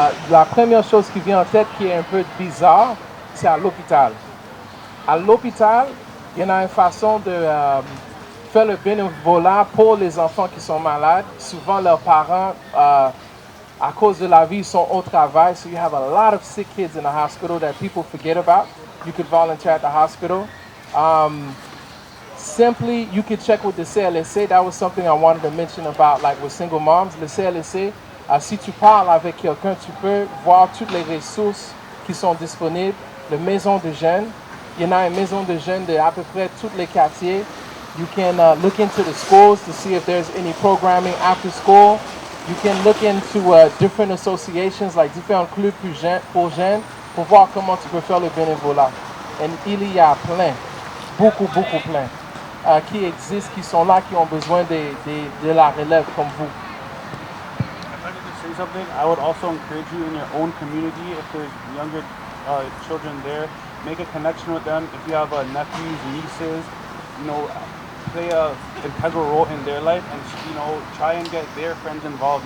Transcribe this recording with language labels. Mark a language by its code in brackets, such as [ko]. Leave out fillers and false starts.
[fr] La première chose qui vient en tête qui est un peu bizarre, c'est à l'hôpital. À l'hôpital, il y en a une façon de faire le bénévolat pour les enfants qui sont malades. Souvent, leurs parents, à cause de la vie, sont au travail. [en] So you have a lot of sick kids in the hospital that people forget about. You could volunteer at the hospital. simply, you can check with the CLSC. That was something I wanted to mention about, like with single moms. [fr] Le CLSC, si tu parles avec quelqu'un, tu peux voir toutes les ressources qui sont disponibles. La maison de jeunes, il y en a une maison de jeunes de à peu près tous les quartiers. [en] You can look into the schools to see if there's any programming after school. You can look into different associations, like [fr] différents clubs pour jeunes, pour voir comment tu peux faire le bénévolat. Et il y a plein, beaucoup plein, qui existent, qui sont là, qui ont besoin de la relève comme vous. [en] If I could just say something, I would also encourage you in your own community, if there's younger children there, make a connection with them. If you have nephews, nieces, play a integral role in their life, and try and get their friends involved.